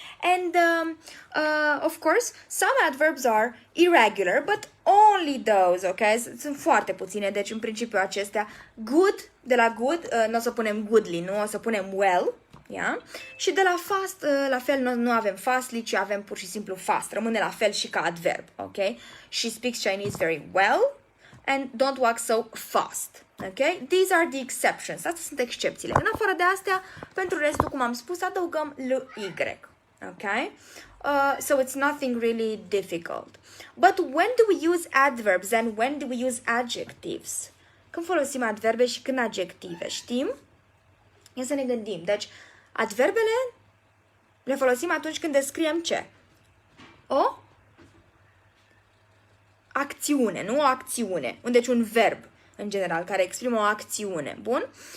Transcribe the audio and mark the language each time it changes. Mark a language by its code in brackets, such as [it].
[en] And, of course, some adverbs are irregular, but only those, okay? [ro] Sunt foarte puține, deci în principiu acestea. Good, de la good, nu o să punem goodly, nu? O să punem well, yeah? Și de la fast, la fel, nu avem fastly, ci avem pur și simplu fast. Rămâne la fel și ca adverb, okay? [en] She speaks Chinese very well and don't walk so fast. Okay? These are the exceptions. [ro] Astea sunt excepțiile. În afară de astea, pentru restul, cum am spus, adăugăm ly. Okay? [en] So it's nothing really difficult. But when do we use adverbs and when do we use adjectives? [ro] Când folosim adverbe și când adjective, știm? Ia să ne gândim. Deci, adverbele le folosim atunci când descriem ce? O acțiune, nu o acțiune. Deci un verb, în general, care exprimă o acțiune. Bun?